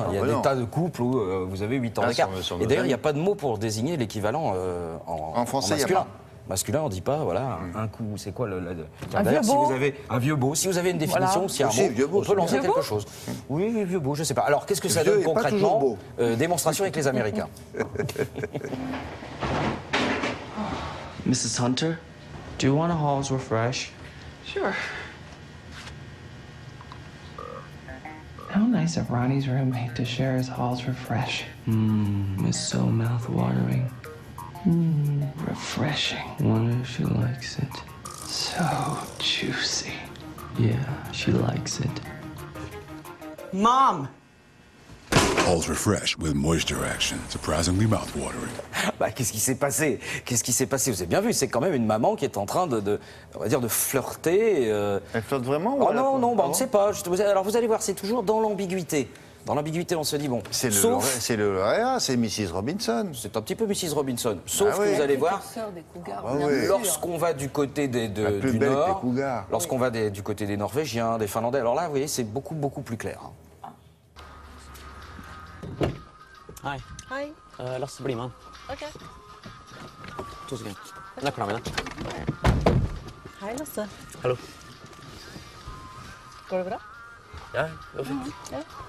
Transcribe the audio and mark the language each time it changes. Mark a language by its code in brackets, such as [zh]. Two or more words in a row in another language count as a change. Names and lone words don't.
[fr] Il y a des tas de couples où vous avez 8 ans d'écart. Et d'ailleurs, il n'y a pas de mot pour désigner l'équivalent en français, masculin. Masculin, on dit pas, voilà, un coup, c'est quoi un vieux beau. Si vous avez un vieux beau, si vous avez une définition, si un mot, on peut lancer quelque chose. Oui, vieux beau, je sais pas. Alors, qu'est-ce que ça donne concrètement? Démonstration avec les Américains. [en] Mrs. Hunter, do you want a Hall's Refresh? Sure. How nice of Ronnie's roommate to share his Hall's Refresh. It's so mouth-watering. Refreshing. Wonder if she likes it. So juicy. Yeah, she likes it. Mom! Hall's Refresh with moisture action. Surprisingly mouth-watering. [fr] Bah, qu'est-ce qui s'est passé? Qu'est-ce qui s'est passé? Vous avez bien vu, c'est quand même une maman qui est en train on va dire, de flirter. Elle flirte vraiment? Oh non, non, bah, on ne sait pas. Alors vous allez voir, c'est toujours dans l'ambiguïté. Dans l'ambiguïté, on se dit, bon, c'est le lauréat, c'est Mrs. Robinson. C'est un petit peu Mrs. Robinson. Sauf que vous allez voir, lorsqu'on va du côté du Nord, lorsqu'on va du côté des Norvégiens, des Finlandais, alors là, vous voyez, c'est beaucoup, beaucoup plus clair. [no] Hei. Hei. Lasse, bli med. Ok. 2 sekunder. Nøklene mine. Hei, Lasse. Hallo. Går det bra? Ja, det går fint. Ja.